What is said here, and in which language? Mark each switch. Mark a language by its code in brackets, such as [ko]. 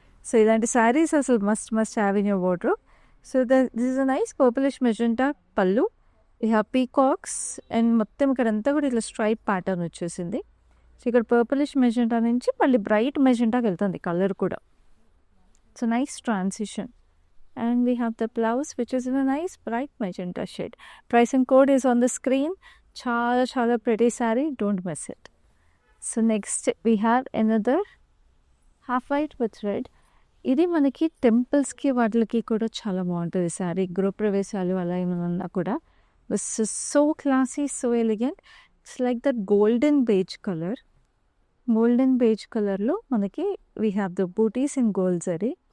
[te] So ఇలాంటి శారీస్ అసలు [en] Must have in your wardrobe. So this is a nice purplish magenta pallu. [te] ఇక peacocks and మొత్తం ఇక్కడంతా కూడా ఇట్లా స్ట్రైప్ ప్యాటర్న్ వచ్చేసింది. సో ఇక్కడ పర్పులిష్ మెజెంటా నుంచి మళ్ళీ బ్రైట్ మెజెంటాకి వెళ్తుంది కలర్ కూడా. [en] It's a nice transition. And we have the blouse which is in a nice bright magenta shade. Pricing code is on the screen. Chala pretty saree, don't miss it. So next we have another half white with red. [te] ఇది మనకి టెంపుల్స్కి వాటికి కూడా చాలా బాగుంటుంది శారీ. గృహప్రవేశాలు అలా ఏమన్నా కూడా [en] This is so classy, so elegant. It's like that golden beige colour. Golden beige కలర్లో మనకి we have the butis in gold zari.